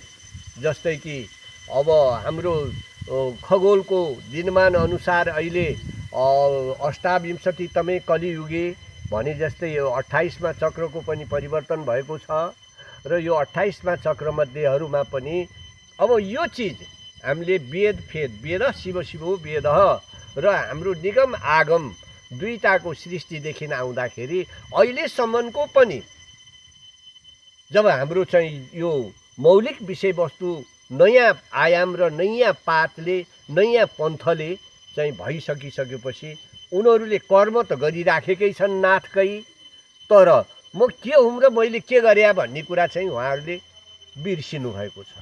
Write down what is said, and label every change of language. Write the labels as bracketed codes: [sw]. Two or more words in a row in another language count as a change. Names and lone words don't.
[ne] जस्तै कि अब हाम्रो खगोलको दिनमान अनुसार अहिले 28तमै कलियुगे भने जस्तै यो 28मा चक्रको पनि परिवर्तन भएको छ र यो 28मा चक्रमध्येहरूमा पनि अब यो चिज हामीले वेद फेद वेद शिव शिवो वेद र हाम्रो निगम आगम दुईटाको सृष्टिदेखि आउँदाखेरि अहिलेसम्मको पनि जब हाम्रो चाहिँ यो मौलिक विषयवस्तु नयाँ आयाम र नयाँ पातले नयाँ पन्थले चाहिँ भइसकिसकेपछि उनीहरूले कर्म त गरिराखेकै छन् नाथकै, तर म के हुँ र मैले के गरे भन्ने कुरा चाहिँ उहाँहरूले बिर्सिनु भएको छ।